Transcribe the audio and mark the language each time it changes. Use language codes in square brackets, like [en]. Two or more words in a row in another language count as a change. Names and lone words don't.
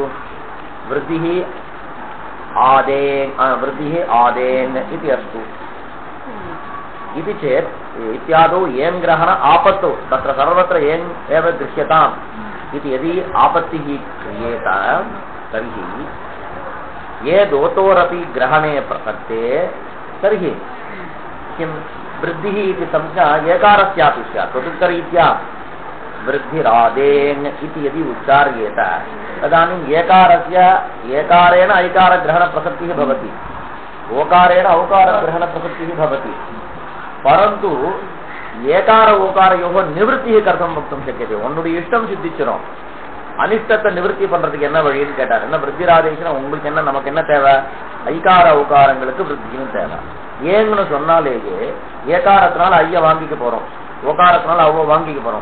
[sa] वृद्धिः आदेन् इति अस्तु इति चेत् इत्यादौ येङ्ग्रहण आपत्तौ तत्र सर्वत्र येङ् एव दृश्यताम् इति यदि आपत्तिः क्रियेत तर्हि ये दोतोरपि ग्रहणे प्रसक्ते तर्हि किं वृद्धिः इति संज्ञा एकारस्यापि स्यात्। तदुत्तरीत्या वृद्धिरादेन् इति यदि उच्चार्येत तदानीम् एकारेण ऐकारग्रहणप्रसक्तिः भवति, ओकारेण औकारग्रहणप्रसक्तिः भवति। परन्तु एकार ओकारयोः निवृत्तिः कथं वक्तुं शक्यते. [ta] உன்னுடைய இஷ்டம் சித்திச்சிடும், அனிஷ்டத்தை நிவர்த்தி பண்றதுக்கு என்ன வழின்னு கேட்டார். என்ன விருத்திராதேசம் உங்களுக்கு என்ன நமக்கு என்ன தேவை? ஐகார ஓகாரங்களுக்கு விருத்தியும் தேவை. ஏங்கன்னு சொன்னாலேயே ஏகாரத்தினால ஐய வாங்கிக்க போறோம், ஓகாரத்தினால அவ்வளோ வாங்கிக்க போறோம்.